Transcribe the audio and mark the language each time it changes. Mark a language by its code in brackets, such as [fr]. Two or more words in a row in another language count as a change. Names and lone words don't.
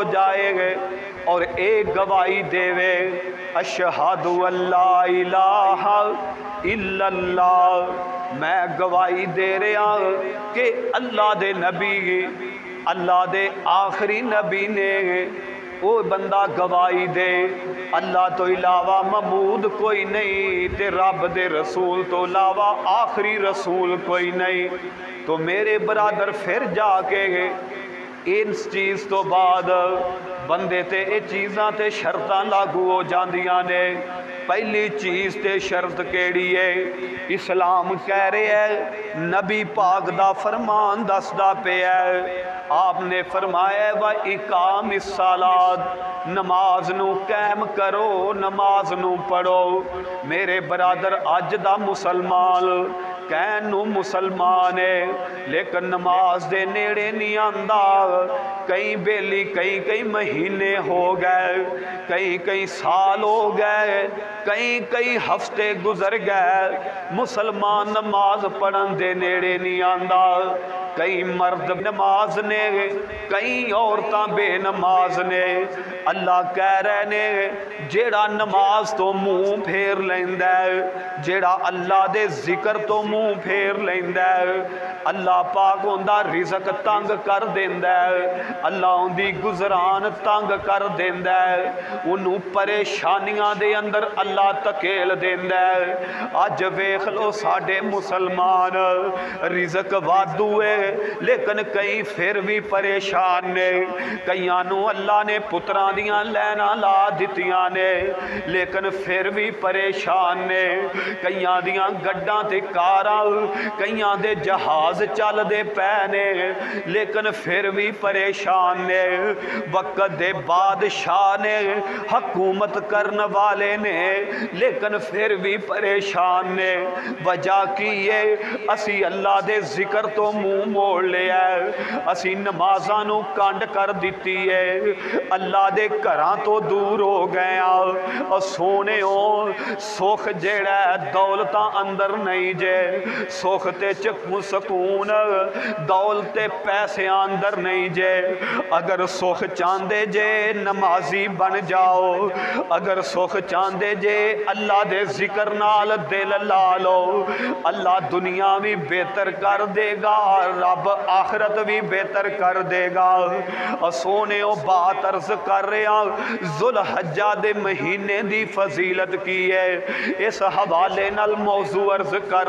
[pa] جائے گے اور ایک گواہی دے وے [ar] اشہد ان لا الہ الا اللہ, [pa] میں گواہی دے رہا کہ اللہ دے نبی, اللہ دے آخری نبی نے, وہ بندہ گواہی دے اللہ تو علاوہ معبود کوئی نہیں تے رب دے رسول تو علاوہ آخری رسول کوئی نہیں. تو میرے برادر پھر جا کے اس چیز تو بعد بندے تے اے چیزاں تے شرطاں لاگو ہو جاندیاں نے. پہلی چیز تے شرط کیڑی ہے؟ اسلام کہہ رہے ہے نبی پاک دا فرمان دسدا پیا ہے. آپ نے فرمایا [ar] وَإِقَامِ الصَّلَاةِ, [pa] نماز نو قائم کرو, نماز نو پڑھو. میرے برادر اج دا مسلمان کہن نو مسلمان ہے لیکن نماز دے نیڑے نہیں آندا. کئی بیلی کئی مہینے ہو گئے, کئی سال ہو گئے, کئی ہفتے گزر گئے, مسلمان نماز پڑھن دے نیڑے نہیں آندا. کئی مرد نماز نے, کئی عورتاں بے نماز نے. اللہ کہہ رہے نے جیڑا نماز تو منہ پھیر لیندا ہے, جیڑا اللہ دے ذکر تو منہ پھیر لیندا ہے, اللہ پاک اوندا رزق تنگ کر دیندا ہے, اللہ اندی گزران تنگ کر دیندا ہے, انہوں پریشانیاں دے اندر اللہ تکیل دیندا ہے. اج ویکھ لو ساڈے مسلمان رزق وادو ہے لیکن کئی پھر بھی پریشان نے. کئیاں نو اللہ نے پتراں دیاں لینا لا دتیاں نے لیکن پھر بھی پریشان نے. کئیاں دیاں گڈاں تے کاراں, کئیاں دے جہاز چل دے پے نے لیکن پھر بھی پریشان نے. وقت دے بادشاہ نے, حکومت کرن والے نے لیکن پھر بھی پریشان نے. وجہ کی ہے؟ اسی اللہ دے ذکر تو منہ موڑ لیا ہے, اسی نمازاں نو کانڈ کر دیتی ہے, اللہ دے گھراں تو دور ہو گئے. اور سونے سکھ جیڑا ہے دولتاں اندر نہیں جے, سکھ تے سکون سکون دولت پیسے اندر نہیں جے اگر سکھ چاندے جے نمازی بن جاؤ اگر سکھ چاندے جے اللہ دے ذکر نال دل لا لو اللہ دنیا بھی بہتر کر دے گا رب آخرت بھی بہتر کر دے گا سونے او بات عرض کر رہے ہیں ذوالحجہ دے مہینے دی فضیلت کی ہے اس حوالے نال موضوع عرض کر